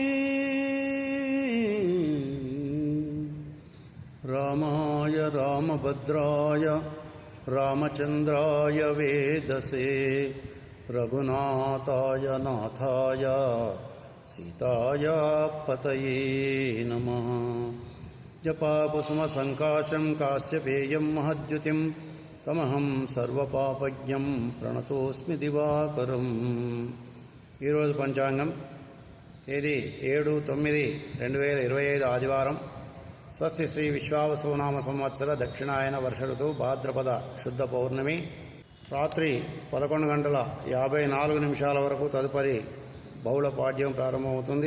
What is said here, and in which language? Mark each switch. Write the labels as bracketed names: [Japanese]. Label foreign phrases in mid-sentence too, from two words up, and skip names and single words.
[Sanskrit] रामाय रामभद्राय रामचन्द्राय वेदसे रघुनाथाय नाथाय सीताय पतये नमः। जपाकुसुमसङ्काशं काश्यपेयं महद्युतिं तमहं सर्वपापज्ञं प्रणतोस्मि दिवाकरं। [Telugu] ఈరోజు పంచాంగం తేదీ 7/9/2025 ఆదివారం. స్వస్తి శ్రీ విశ్వావసునామ సంవత్సర దక్షిణాయన వర్ష ఋతువు భాద్రపద శుద్ధ పౌర్ణమి. రాత్రి 11:54 వరకు తదుపరి బహుళ పాడ్యం ప్రారంభమవుతుంది.